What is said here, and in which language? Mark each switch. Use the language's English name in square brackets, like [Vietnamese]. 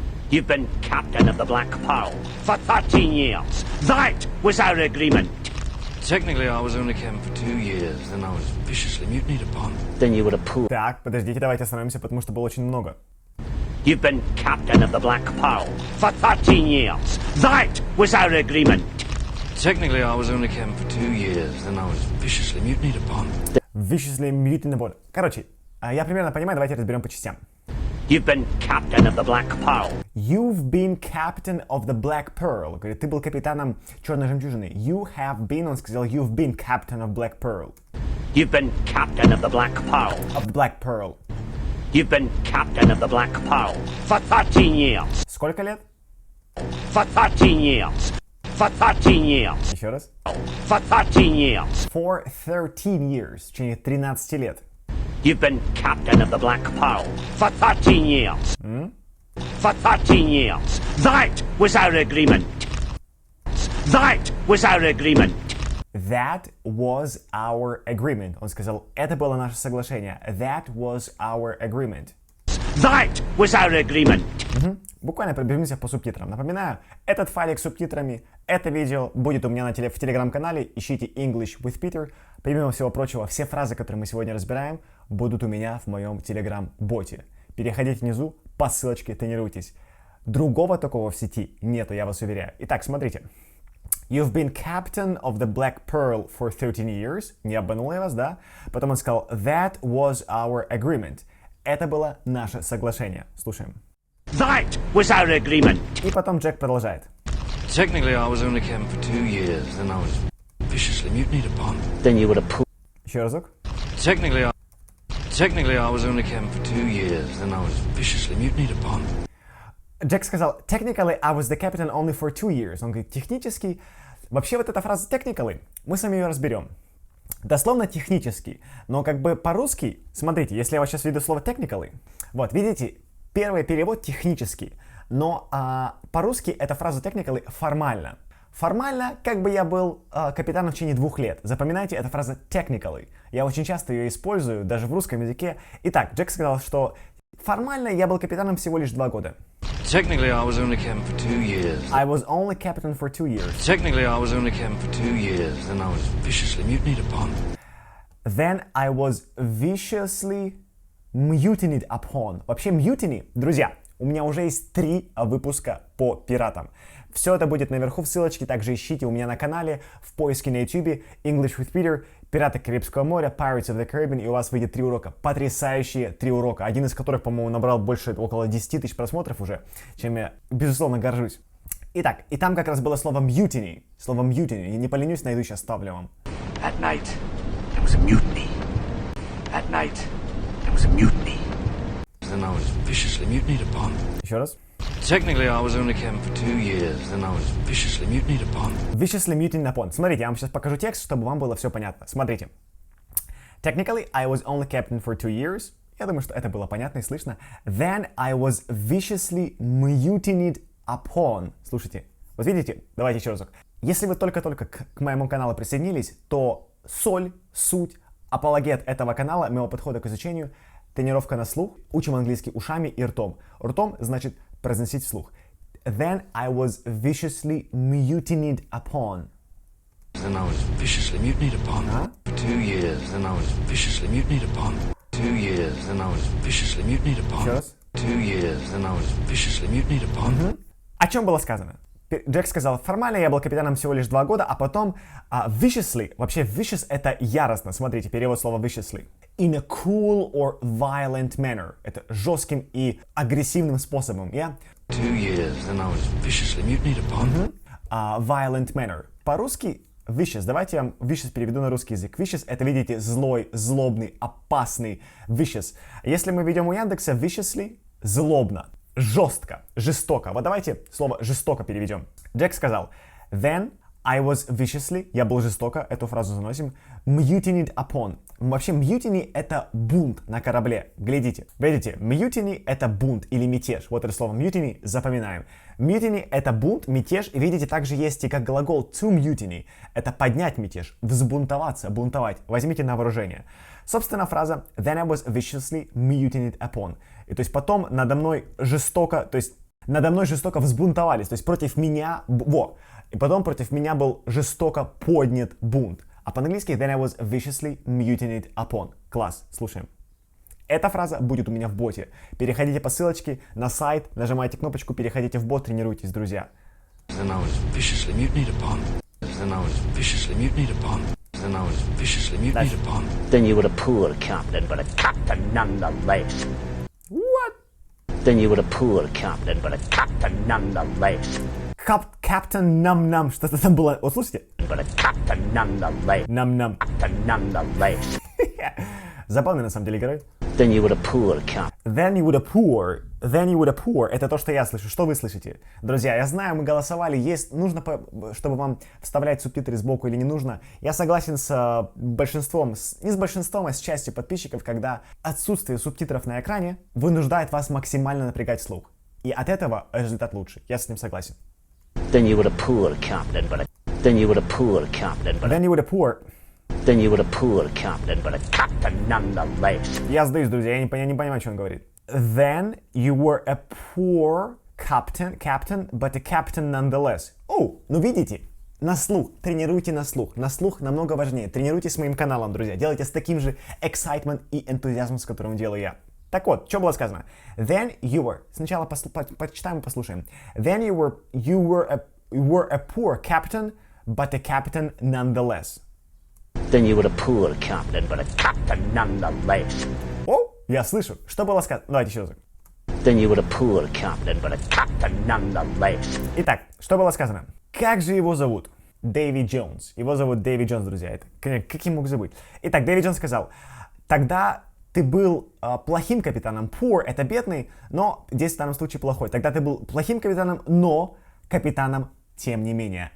[English] You've been captain of the Black Pearl for 13 years. That was our agreement. Technically, I was only captain for 2 years. Then I was viciously mutinied upon. Then you would have pulled. [Russian] Так, подождите, давайте остановимся, потому что было очень много. [English] You've been captain of the Black Pearl for 13 years. That was our agreement. Technically, I was only captain for 2 years. Then I was viciously mutinied upon. Viciously mutinied upon. [Russian] Короче, я примерно понимаю, давайте разберем по частям. [English] You've been captain of the Black Pearl. You've been captain of the Black Pearl. [Russian] Говорит, ты был капитаном Черной Жемчужины. [English] You have been, [Russian] он сказал, [English] you've been captain of Black Pearl. You've been captain of the Black Pearl. Of the Black Pearl. You've been captain of the Black Pearl for 13 years. [Russian] Сколько лет? [English] For 13 years. For 13 years. [Russian] Еще раз. [English] For 13 years. For 13 years. [Russian] В течение 13 лет. [English] You've been captain of the Black Pearl for 13 years. For 13 years. That was our agreement. That was our agreement. That was our agreement. [Russian] Он сказал, это было наше соглашение. [English] That was our agreement. That was our agreement. [Russian] Буквально пробежимся по субтитрам. Напоминаю, этот файлик с субтитрами, это видео будет у меня в телеграм-канале. Ищите English with Peter. Помимо всего прочего, все фразы, которые мы сегодня разбираем, будут у меня в моем телеграм-боте. Переходите внизу по ссылочке, тренируйтесь. Другого такого в сети нету, я вас уверяю. Итак, смотрите. [English] You've been captain of the Black Pearl for 13 years. [Russian] Не обманул я вас, да? Потом он сказал, [English] that was our agreement. [Russian] Это было наше соглашение. Слушаем. [English] That was our agreement. [Russian] И потом Джек продолжает. [English] Technically, I was only captain for 2 years. Then I was viciously mutinied upon. Then you would have pulled. [Russian] Еще разок. [English] Technically, I was only captain for 2 years. Then I was viciously mutinied upon. [Russian] Джек сказал, [English] technically, I was the captain only for 2 years. [Russian] Он говорит, технически... Вообще вот эта фраза technically, мы с вами ее разберем. Дословно технически, но как бы по-русски, смотрите, если я вот сейчас введу слово technically, вот, видите, первый перевод технический, но по-русски эта фраза technically формально. Формально, как бы я был капитаном в течение 2 лет. Запоминайте, это фраза technically. Я очень часто ее использую, даже в русском языке. Итак, Джек сказал, что формально я был капитаном всего лишь 2 года. [English] Technically, I was only captain for 2 years. I was only captain for 2 years. Technically, I was only captain for 2 years, then I was viciously mutinied upon. Then I was viciously mutinied upon. [Russian] Вообще, mutiny, друзья, у меня уже есть 3 выпуска по пиратам. Все это будет наверху в ссылочке, также ищите у меня на канале, в поиске на YouTube, English with Peter, Пираты Карибского моря, Pirates of the Caribbean, и у вас выйдет 3 урока. Потрясающие 3 урока. Один из которых, по-моему, набрал около 10 тысяч просмотров уже, чем я, безусловно, горжусь. Итак, и там как раз было слово mutiny. Слово mutiny. Я не поленюсь, найду, сейчас ставлю вам. [English] At night, there was a mutiny. At night, there was a mutiny. Then I was viciously mutinied upon. [Russian] Еще раз. [English] Technically, I was only captain for 2 years, then I was viciously mutinied upon. Viciously mutinied upon. [Russian] Смотрите, я вам сейчас покажу текст, чтобы вам было все понятно. Смотрите. [English] Technically, I was only captain for 2 years. [Russian] Я думаю, что это было понятно и слышно. [English] Then I was viciously mutinied upon. [Russian] Слушайте, вот видите? Давайте еще разок. Если вы только-только к моему каналу присоединились, то соль, суть, апологет этого канала, моего подхода к изучению, тренировка на слух, учим английский ушами и ртом. Ртом значит произносить вслух. [English] Then I was viciously mutinied upon. Then I was viciously mutinied upon. For 2 years, then I was viciously mutinied upon. 2 years, then I was viciously mutinied upon. [Russian] Еще раз. [English] 2 years, then I was viciously mutinied upon. [Russian] О чем было сказано? Джек сказал, формально я был капитаном всего лишь 2 года, а потом viciously, вообще vicious это яростно, смотрите, перевод слова viciously. [English] In a cruel or violent manner, [Russian] это жестким и агрессивным способом, [English] yeah? 2 years, then I was viciously mutinied upon. Violent manner. [Russian] По-русски vicious, давайте я вам vicious переведу на русский язык. Vicious это, видите, злой, злобный, опасный, vicious. Если мы ведем у Яндекса viciously, злобно. Жестко, жестоко. Вот давайте слово жестоко переведем. Джек сказал, [English] then I was viciously, [Russian] я был жестоко, эту фразу заносим, [English] mutinied upon. [Russian] Вообще, mutiny это бунт на корабле. Глядите, видите, mutiny это бунт или мятеж. Вот это слово mutiny запоминаем. Mutiny это бунт, мятеж, и видите, также есть и как глагол to mutiny. Это поднять мятеж, взбунтоваться, бунтовать. Возьмите на вооружение. Собственно, фраза [English] then I was viciously mutinied upon. [Russian] И то есть потом надо мной жестоко взбунтовались, то есть против меня, и потом против меня был жестоко поднят бунт. А по-английски [English] then I was viciously mutinied upon. [Russian] Класс, слушаем. Эта фраза будет у меня в боте. Переходите по ссылочке на сайт, нажимайте кнопочку, переходите в бот, тренируйтесь, друзья. [English] Then I was viciously mutinied upon. Then I was viciously mutinied upon. Then I was viciously mutinied upon. Then you were a poor captain, but a captain nonetheless. What? Then you were a poor captain, but a captain nonetheless. [Russian] Captain Нам-Нам, что-то там было. Вот слушайте. [English] But a captain nonetheless. [Russian] Нам-Нам. [English] Captain nonetheless. [Russian] Забавный на самом деле герой. [English] Then you were a poor captain. Then you would a poor. [Russian] Это то, что я слышу. Что вы слышите? Друзья, я знаю, мы голосовали. Нужно, чтобы вам вставлять субтитры сбоку или не нужно. Я согласен с большинством, не с большинством, а с частью подписчиков, когда отсутствие субтитров на экране вынуждает вас максимально напрягать слух. И от этого результат лучше. Я с ним согласен. [English] Then you were a poor captain, but a then you were a poor captain, but Then you would a poor. then you were a poor captain, but a captain nonetheless. [Russian] Я сдаюсь, друзья, я не понимаю, что он говорит. [English] Then you were a poor captain, but a captain nonetheless. [Russian] Ну видите, на слух, тренируйте на слух. На слух намного важнее. Тренируйтесь с моим каналом, друзья. Делайте с таким же excitement и энтузиазмом, с которым делаю я. Так вот, что было сказано? [English] Then you were. [Russian] Сначала почитаем и послушаем. [English] Then you were a poor captain, but a captain nonetheless. Then you were a poor captain, but a captain nonetheless. [Russian] Я слышу. Что было сказано? Давайте еще раз. [English] Then you were a poor captain, but a captain nonetheless. [Russian] Итак, что было сказано? Как же его зовут? Дэви Джонс. Его зовут Дэви Джонс, друзья. Это, как я мог забыть? Итак, Дэви Джонс сказал, тогда ты был плохим капитаном. Poor — это бедный, но здесь в данном случае плохой. Тогда ты был плохим капитаном, но капитаном тем не менее.